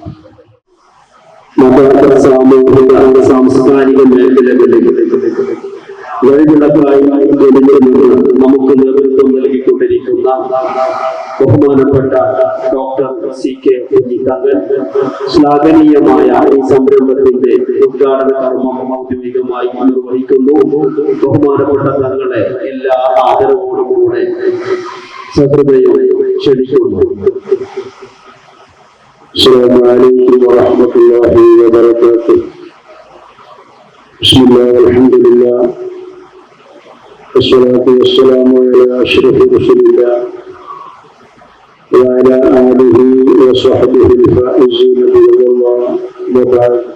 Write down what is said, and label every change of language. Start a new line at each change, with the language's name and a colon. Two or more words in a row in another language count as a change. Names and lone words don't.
Malayalam: മത സാമൂഹിക സാംസ്കാരിക മേഖലകളിൽ വഴിവിളക്കായി നമുക്ക് നേതൃത്വം നൽകിക്കൊണ്ടിരിക്കുന്ന ബഹുമാനപ്പെട്ട ഡോക്ടർ CK കുഞ്ഞിത്തങ്ങൾ ശ്ലാഘനീയമായ ഈ സംരംഭത്തിന്റെ ഉദ്ഘാടന കർമ്മം ഔദ്യോഗികമായി നിർവഹിക്കുന്നു. ബഹുമാനപ്പെട്ട തങ്ങളെ എല്ലാ ആദരവോടും കൂടെ സഹൃദയം ക്ഷണിക്കുന്നു.
Arabic: السلام عليكم ورحمة الله وبركاته. بسم الله والحمد لله والصلاة والسلام على أشرف رسول الله وعلى آله وصحبه الفائزين برضا الله وبعد.